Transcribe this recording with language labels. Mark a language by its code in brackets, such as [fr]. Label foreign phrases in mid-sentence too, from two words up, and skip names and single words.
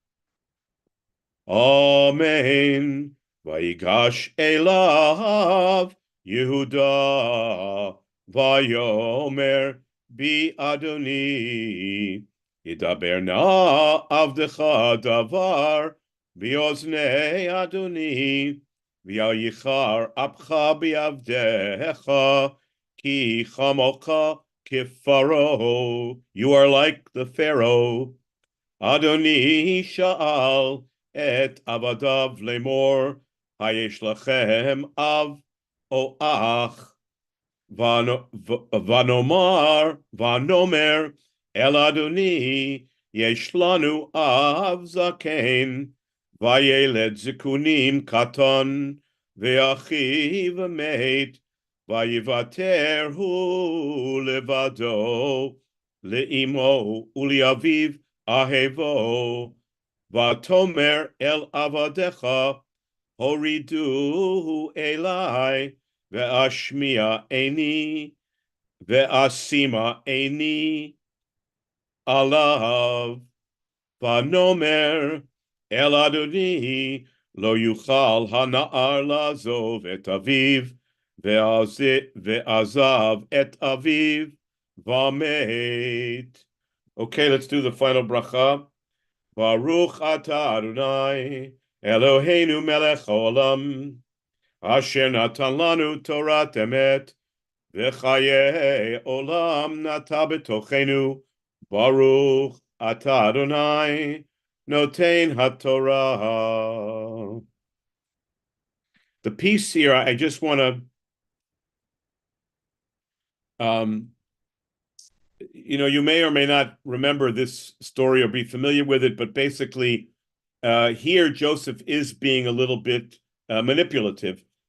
[he] אמן. ויגש אליו יהודה ויאמר בי אדוני ידבר נא עבדך דבר באזני אדוני ויחר אפך בעבדך כי כמוך כפרעה. [en] You are like the Pharaoh. [he] אדוני שאל את עבדיו לאמר היש לכם אב או אח ונאמר אל אדוני יש לנו אב זקן וילד זקונים קטן ואחיו מת ויותר הוא לבדו לאמו ולאביו אהבו ותאמר אל עבדיך הורידו אלי ואשמיע עיני ואשימה עיני עליו ונאמר אל אדוני לא יוכל הנער לעזוב את אביו ועזב את אביו ומת. [en] Okay, let's do the final bracha. [he] ברוך אתה אדוני אלוהינו מלך העולם אשר נתן לנו תורת אמת וחיי עולם נטע בתוכנו ברוך אתה אדוני נותן התורה. [en] The piece here, I just want to you may or may not remember this story or be familiar with it, but basically, here Joseph is being a little bit manipulative.